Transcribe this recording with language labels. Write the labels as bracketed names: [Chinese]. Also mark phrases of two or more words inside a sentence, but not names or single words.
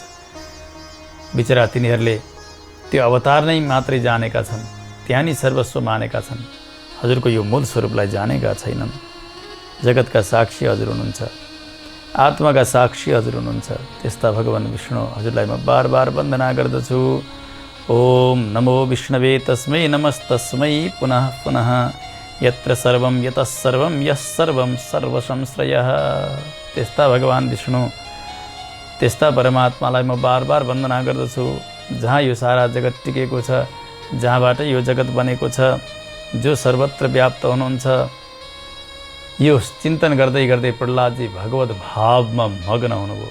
[Nepali] बिचरा तिनीहरूले त्यो अवतार नै मात्रै जानेका छन्, त्यहाँ नि सर्वस्व मानेका छन्, हजुरको यो मूल स्वरूपलाई जानेका छैनन्। जगतका साक्षी हजुर हुनुहुन्छ, आत्माका साक्षी हजुर हुनुहुन्छ। त्यस्ता भगवान विष्णु हजुरलाई म बार बार वन्दना गर्दछु। [Sanskrit] ओम नमो विष्णवे तस्मै नमस्तस्मै पुनः पुनः यत्र सर्वं यतः सर्वं यः सर्वं सर्वसंश्रयः। [Nepali] त्यस्ता भगवान विष्णु, त्यस्ता परमात्मालाई म बार बार वन्दना गर्दछु। जहाँ यो सारा जगत टिकेको छ, जहाँबाट यो जगत बनेको छ, जो सर्वत्र व्याप्त हुनुहुन्छ, यो चिन्तन गर्दै गर्दै प्रहलादजी भगवत भावमा मग्न हुनुभयो।